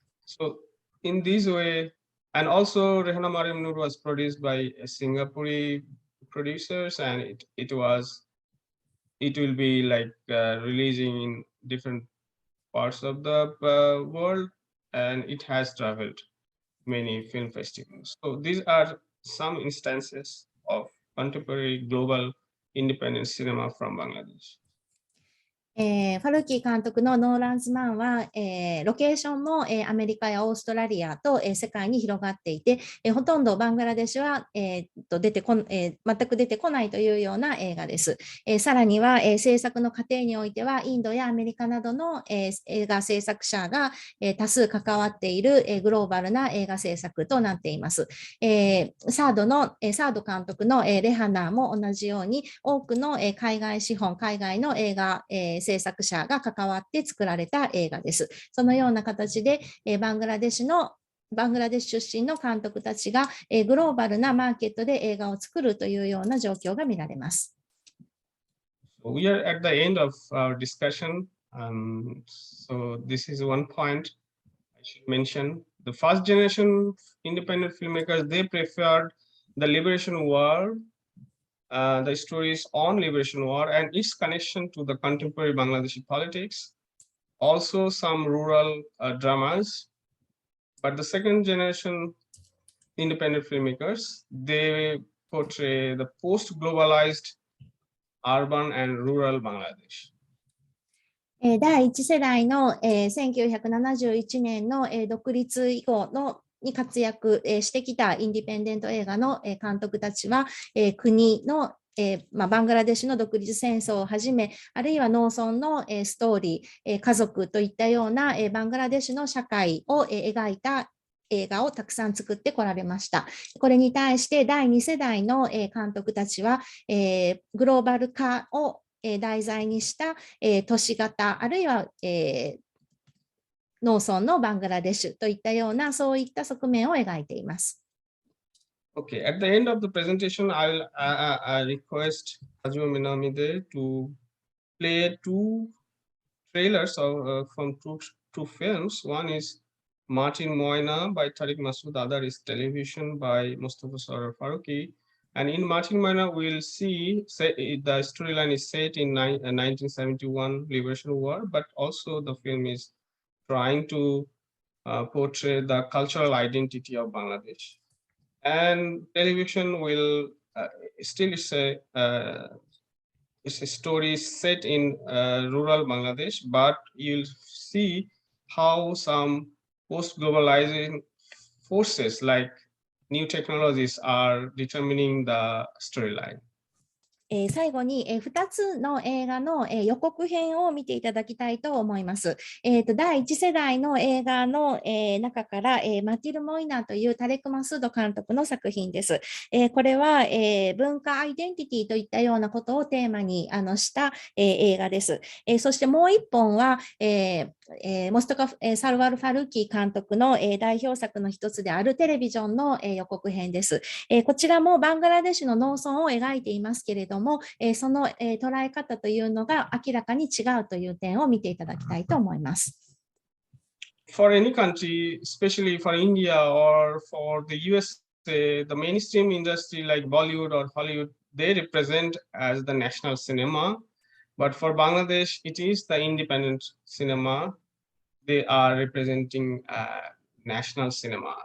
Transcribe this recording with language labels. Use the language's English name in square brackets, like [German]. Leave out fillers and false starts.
[English] So in this way, and also Rehna Mariam Noor was produced by a Singaporean producers, and it will be like releasing in different parts of the world, and it has traveled many film festivals. So these are some instances of contemporary global independent cinema from Bangladesh. [Japanese] ファルーキー監督のノーランズマンは、ロケーションも、アメリカやオーストラリアと、世界に広がっていて、ほとんどバングラデシュは、全く出てこないというような映画です。さらには、制作の過程においてはインドやアメリカなどの、映画制作者が、多数関わっている、グローバルな映画制作となっています。サード監督の、レハナーも同じように多くの、海外資本、海外の映画、制作者が関わって作られた映画です。そのような形で、バングラデシュ出身の監督たちが、グローバルなマーケットで映画を作るというような状況が見られます。 [English] We are at the end of our discussion. So this is one point I should mention. The first generation independent filmmakers, they preferred the liberation war, the stories on liberation war and its connection to the contemporary Bangladeshi politics, also some rural dramas. But the second generation independent filmmakers, they portray the post-globalized urban and rural Bangladesh. [Japanese] 第1世代の、1971年の、独立以降に活躍してきたインディペンデント映画の監督たちは、国のバングラデシュの独立戦争をはじめ、あるいは農村のストーリー、家族といったようなバングラデシュの社会を描いた映画をたくさん作ってこられました。これに対して第2世代の監督たちは、グローバル化を題材にした都市型、あるいは農村のバングラデシュといったようなそういった側面を描いています。 [English] Okay, at the end of the presentation, I request Kazuyo MINAMIDE to play two trailers from two films. One is Martin Moina by Tariq Masood, other is Television by Mostofa Sarwar Farooki. And in Martin Moina, we'll see the storyline is set in 1971 Liberation War, but also the film is trying to portray the cultural identity of Bangladesh. And Television will still say it's a story set in rural Bangladesh, but you'll see how some post-globalizing forces like new technologies are determining the storyline. [Japanese] 最後に、2つの映画の、予告編を見ていただきたいと思います。第1世代の映画の、中から、マティル・モイナーというタレク・マスード監督の作品です。これは、文化アイデンティティといったようなことをテーマにした、映画です。そしてもう一本は、モストカサルワル・ファルキー監督の、代表作の一つであるテレビジョンの、予告編です。こちらもバングラデシュの農村を描いていますけれども、その、捉え方というのが明らかに違うという点を見ていただきたいと思います。 [English] For any country, especially for India or for the US, the mainstream industry like Bollywood or Hollywood, they represent as the national cinema. But for Bangladesh, it is the independent cinema. They are representing national cinema.